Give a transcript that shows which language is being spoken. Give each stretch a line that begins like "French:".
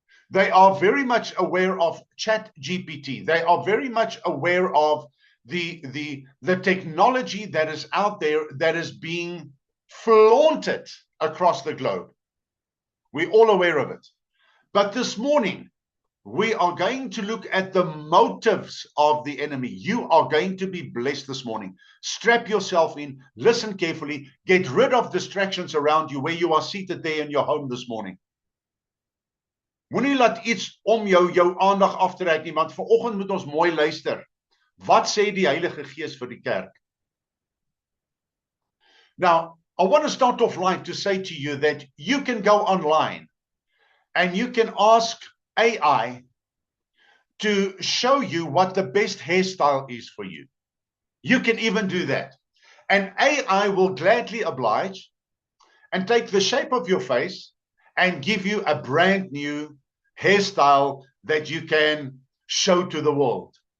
English: They are very much aware of ChatGPT. They are very much aware of the technology that is out there that is being flaunted across the globe. We're all aware of it. But this morning, we are going to look at the motives of the enemy. You are going to be blessed this morning. Strap yourself in, listen carefully, get rid of distractions around you where you are seated there in your home this morning.
Afrikaans: Moenie laat iets om jou aandag aftrek nie, want vanoggend moet ons mooi luister. Wat sê die Heilige Gees vir die kerk?
English: Now, I want to start off live to say to you that you can go online and you can ask AI to show you what the best hairstyle is for you. You can even do that. And AI will gladly oblige and take the shape of your face and give you a brand new hairstyle that you can show to the world.